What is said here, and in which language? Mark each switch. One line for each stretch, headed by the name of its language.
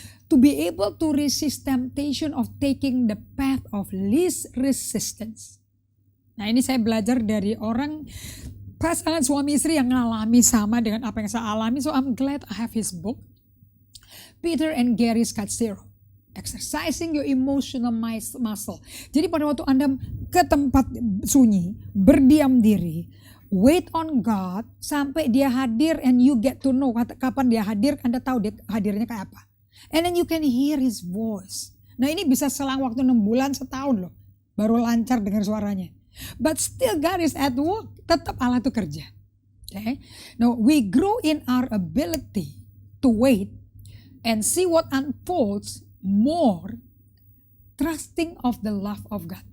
English: To be able to resist temptation of taking the path of least resistance.
Indonesian: Nah ini saya belajar dari orang pasangan suami istri yang ngalami sama dengan apa yang saya alami.
English: So I'm glad I have his book, Peter and Gary Scazzero, Exercising Your Emotional Muscle.
Indonesian: Jadi pada waktu Anda ke tempat sunyi, berdiam diri,
English: wait on God
Indonesian: sampai dia hadir
English: and you get to know
Indonesian: kapan dia hadir, Anda tahu dia hadirnya kayak apa.
English: And then you can hear his voice.
Indonesian: Nah ini bisa selang waktu 6 bulan, setahun loh, baru lancar dengar suaranya.
English: But still God is at work,
Indonesian: tetap Allah itu kerja.
English: Okay? Now we grow in our ability to wait and see what unfolds more trusting of the love of God.